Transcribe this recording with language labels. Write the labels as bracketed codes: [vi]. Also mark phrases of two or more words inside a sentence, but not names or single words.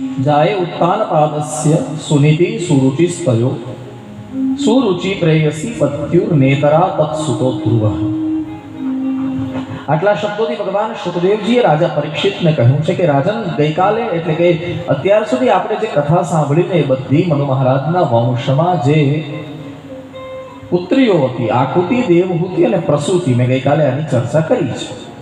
[sa] जाये उत्तानपादस्य सुनीति सुरुचिस्तयो सुरुचि प्रेयसी पत्युर्नेतरा तत्सुतो ध्रुवः। [gu] આટલા શબ્દોથી ભગવાન શુકદેવજીએ રાજા પરીક્ષિતને કહ્યું છે કે રાજન, ગઈકાલે એટલે કે અત્યાર સુધી આપણે જે કથા સાંભળીને એ બધી મનુ મહારાજના વંશમાં જે પુત્રીઓ હતી, આકૃતિ, દેવહૂતિ અને પ્રસૂતિ, મેં ગઈકાલે આની ચર્ચા કરી છે.